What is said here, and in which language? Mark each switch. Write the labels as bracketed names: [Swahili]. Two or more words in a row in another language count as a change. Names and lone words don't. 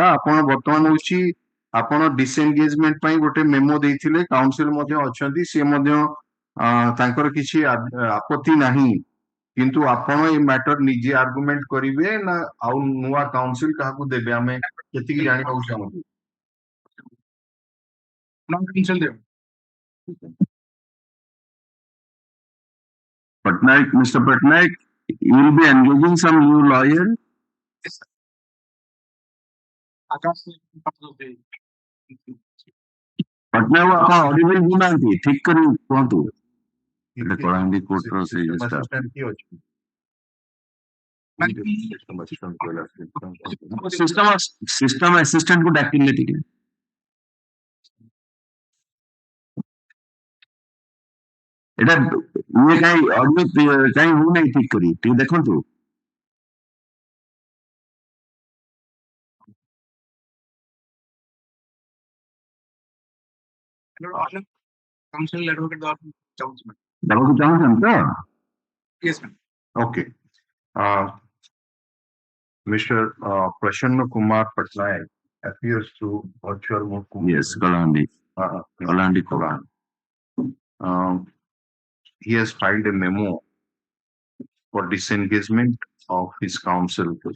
[Odia] ଆପଣ ବର୍ତ୍ତମାନ ହଉଛି ଆପଣ ଡିସଏନଗେଜମେଣ୍ଟ ପାଇଁ ଗୋଟେ ମେମୋ ଦେଇଥିଲେ, କାଉନସିଲ ମଧ୍ୟ ଅଛନ୍ତି, ସେ ମଧ୍ୟ ତାଙ୍କର କିଛି ଆପତ୍ତି ନାହିଁ, କିନ୍ତୁ ଆପଣ ଏ ମ୍ୟାଟର ନିଜେ ଆର୍ଗୁମେଣ୍ଟ କରିବେ ନା ଆଉ ନୂଆ କାଉନସିଲ କାହାକୁ ଦେବେ ଆମେ ସେତିକି ଜାଣିବାକୁ ଚାହୁଁଛୁ। [English] Patnaik, Mr. Patnaik, you will be engaging some new lawyer? Yes, sir. [Odia] Patnaik ଆପଣ ଅଡିବଲ ହଉନାହାନ୍ତି, ଠିକ କରି କୁହନ୍ତୁ। କଳାହାଣ୍ଡି କୋର୍ଟର ସେଇ ସିଷ୍ଟମ ଆସିଷ୍ଟାଣ୍ଟ କୁ ଡାକିଲେ ଟିକେ। ଏଟା ଇଏ କାହିଁ ଅଡିଓ କାହିଁ ହଉନାହିଁ ଠିକ କରି ଟିକେ ଦେଖନ୍ତୁ। ଦେବାକୁ ଚାହୁଁଛନ୍ତି ତ? [English] Yes, ma'am. Okay. Mr. Prasanna Kumar Patnaik appears through virtual mode. Yes, Kalandi. Kalandi Koran. He has filed a memo for disengagement of his counsel.